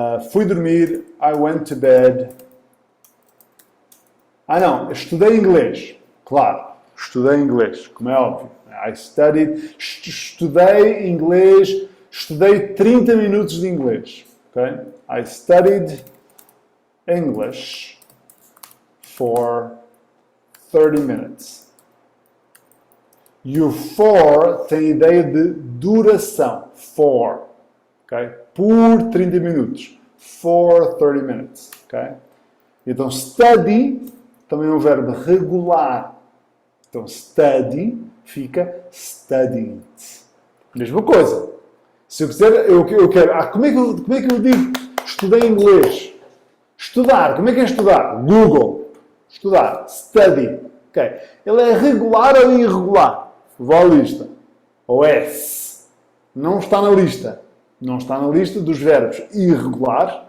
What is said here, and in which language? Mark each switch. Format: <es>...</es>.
<pt>Fui dormir,</pt> <en>I went to bed.</en> <pt>Não, estudei inglês. Claro, estudei inglês, como é óbvio.</pt> <en>I studied,</en> <pt>estudei inglês, estudei 30 minutos de inglês. Okay?</pt> <en>I studied English for 30 minutes.</en> <pt>E o for tem ideia de duração.</pt> <en>For.</en> <pt>Okay? Por 30 minutos.</pt> <en>For 30 minutes. Okay?</en> <pt>Então, study também é um verbo regular. Então, study fica studied. Mesma coisa. Se eu quiser, eu quero... como é que eu digo estudei inglês? Estudar. Como é que é estudar? Google. Estudar. Study. Okay. Ele é regular ou irregular? Vou à lista. Ou S. Não está na lista. Não está na lista dos verbos irregulares.</pt>